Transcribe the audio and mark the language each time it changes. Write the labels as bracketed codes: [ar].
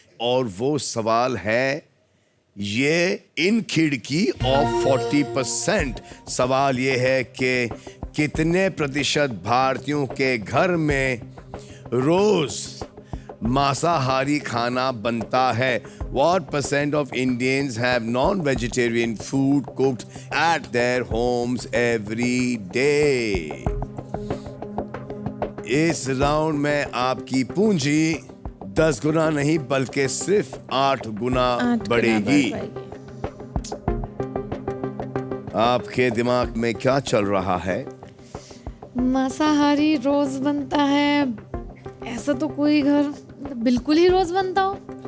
[hi] और वो सवाल है ये इन खिड़की और 40%। सवाल ये है कि कितने प्रतिशत भारतीयों के घर में रोज मांसाहारी खाना बनता है। [en] What percent of Indians have non-vegetarian food cooked at their homes every day? [hi] इस राउंड में आपकी पूंजी 10 गुना नहीं बल्कि सिर्फ 8 गुना बढ़ेगी। आपके दिमाग में क्या चल रहा है? मांसाहारी रोज बनता है, ऐसा तो कोई घर बिल्कुल ही रोज बनता हो।